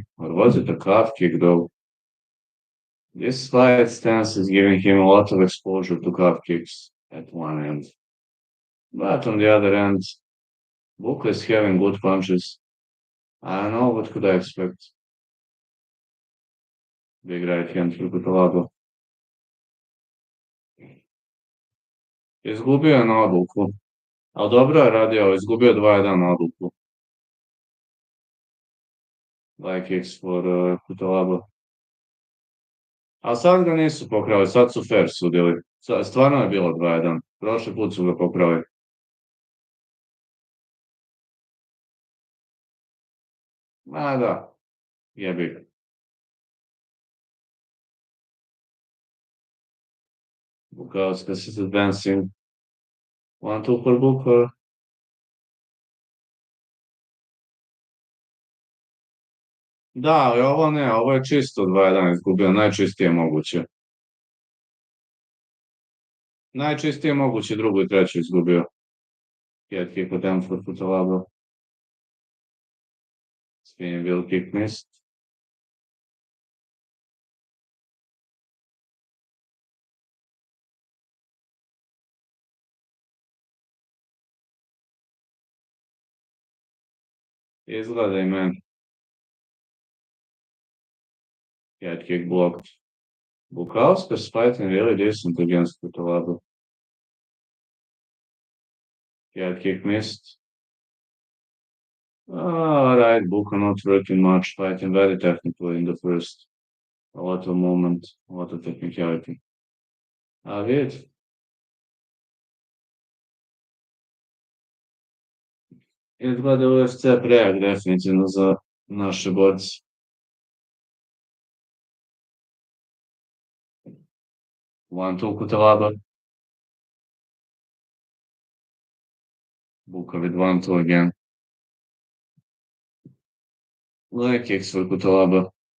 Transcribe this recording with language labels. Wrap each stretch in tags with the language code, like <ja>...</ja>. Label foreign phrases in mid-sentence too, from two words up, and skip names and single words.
<en>Or was it a calf kick though? This slight stance is giving him a lot of exposure to calf kicks at one end. But on the other end, Book is having good punches. I don't know what could I expect. Big right hand for Kutalaba.</en> <bs>Izgubio je na odluku. Ali dobro je radio, izgubio 2-1 na odluku.</bs> <en>Like kicks for Kutalaba.</en> <bs>A sad ga nisu pokrali, sad su fair sudili. Stvarno je bilo 2-1. Prošli put su ga pokrali. Ma da, jebi ga.</bs> <en>Bukauskas is advancing. 1-2 for Buka.</en> <bs>Da, ali ovo ne, ovo je čisto 2-1 izgubio, najčistije moguće. Najčistije moguće drugu i treću izgubio.</bs> <en>Head kick attempt for Kutalaba. Spinning wheel kick missed.</en> <bs>Izgleda i meni.</bs> <en>Head kick blocked. Bukauskas fighting really decent against Kutalaba. Head kick missed. Alright, Buka not working much, fighting very technical in the first. A lot of movement, a lot of technicality.</en> <bs>A vidjet. Izgleda UFC prejak definitivno za naše borce.</bs> <en>One two Kutalaba. Buka with 1-2 again. Leg kicks for Kutalaba.</en>